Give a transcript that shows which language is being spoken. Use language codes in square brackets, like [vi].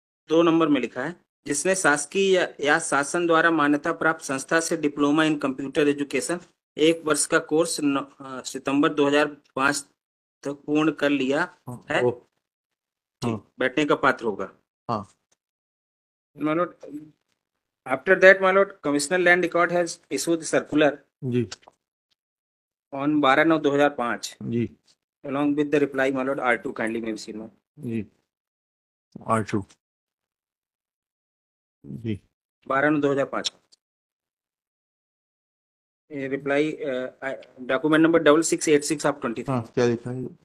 [hi] 2 number में लिखा है जिसने शासकीय या शासन द्वारा मान्यता प्राप्त संस्था से डिप्लोमा इन कंप्यूटर एजुकेशन 1 वर्ष का कोर्स सितंबर 2005 तक पूर्ण कर लिया है, बैठने का पात्र होगा। हाँ [en] My lord, after that my lord commissioner land record has issued circular [hi] ji [en] on 12/9/2005 [hi] ji [en] along with the reply my lord R2 kindly may be seen my [hi] ji R2 ji [en] 12/9/2005 reply document number 6686 of 23। [hi] हाँ क्या लिखा है?